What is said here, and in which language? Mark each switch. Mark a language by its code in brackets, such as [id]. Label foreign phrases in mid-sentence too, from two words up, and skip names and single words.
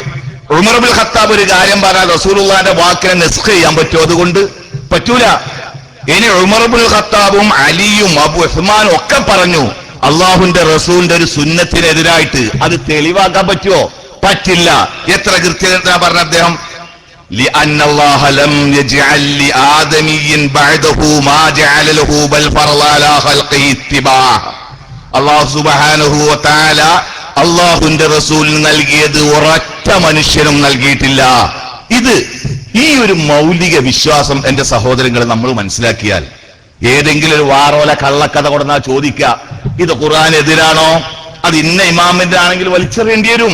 [ml] ഉമർ ഇബ്നുൽ ഖത്താബ് ഒരു കാര്യം പറഞ്ഞാൽ റസൂലുള്ളാഹിന്റെ വാക്കിനെ നസ്ഖ് ചെയ്യാൻ പറ്റുമോ? അതുകൊണ്ട് പറ്റൂല. ഇനി ഉമർ ഇബ്നുൽ ഖത്താബും അലിയും അബൂ ഉസ്മാനും ഒക്കെ പറഞ്ഞു അള്ളാഹുവിന്റെ റസൂലിന്റെ ഒരു സുന്നത്തിനെതിരായിട്ട്. അത് തെളിവാക്കാൻ പറ്റുമോ? പറ്റില്ല. എത്ര കൃത്യത പറഞ്ഞ അദ്ദേഹം, [ar] لأن الله لم يجعل لآدمي بعده ما جعل له بل فرض على خلقه اتباعه الله سبحانه وتعالى [ml] അല്ലാഹുവിന്റെ റസൂലിന് നൽകിയത് ഒരൊറ്റ മനുഷ്യനും നൽകിയിട്ടില്ല. ഇത് ഈ ഒരു മൗലിക വിശ്വാസം എന്റെ സഹോദരങ്ങളെ നമ്മൾ മനസ്സിലാക്കിയാൽ, ഏതെങ്കിലും ഒരു വാറോല കള്ളക്കഥ കൊടുന്നാ ചോദിക്കുക, ഇത് ഖുർആനെതിരാണോ, അത് ഇന്ന ഇമാമിന്റെ ആണെങ്കിൽ വലിച്ചെറിയേണ്ടി വരും.